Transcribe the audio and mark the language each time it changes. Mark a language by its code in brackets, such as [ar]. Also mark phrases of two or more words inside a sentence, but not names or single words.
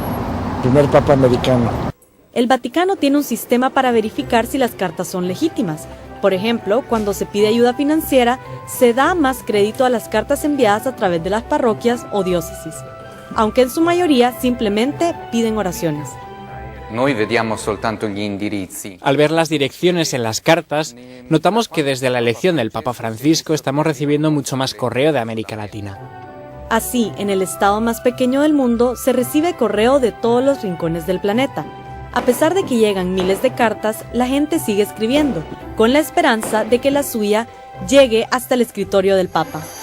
[es] Primer Papa americano. El Vaticano tiene un sistema para verificar si las cartas son legítimas. Por ejemplo, cuando se pide ayuda financiera, se da más crédito a las cartas enviadas a través de las parroquias o diócesis, aunque en su mayoría simplemente piden oraciones. [it] Noi vediamo soltanto gli indirizzi. [es] Al ver las direcciones en las cartas, notamos que desde la elección del Papa Francisco estamos recibiendo mucho más correo de América Latina. Así, en el estado más pequeño del mundo, se recibe correo de todos los rincones del planeta. A pesar de que llegan miles de cartas, la gente sigue escribiendo, con la esperanza de que la suya llegue hasta el escritorio del Papa.